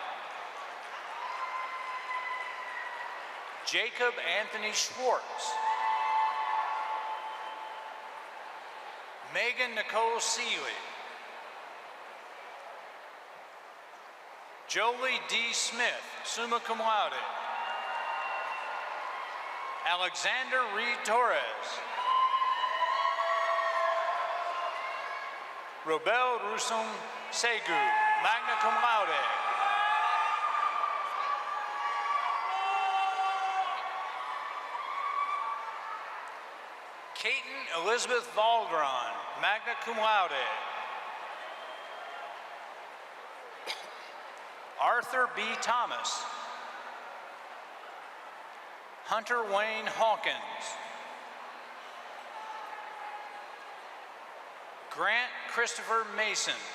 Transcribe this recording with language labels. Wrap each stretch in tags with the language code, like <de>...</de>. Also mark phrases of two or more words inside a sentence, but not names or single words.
<en>Jacob Anthony Schwartz. Megan Nicole Seeley. Jolie D. Smith,</en> <la>summa cum laude.</la> <en>Alexander Reed Torres. Robel Rusum Segu,</en> <la>magna cum laude.</la> <en>Caton Elizabeth Valdron,</en> <la>magna cum laude.</la> <en>Arthur B. Thomas. Hunter Wayne Hawkins. Grant Christopher Mason.</en>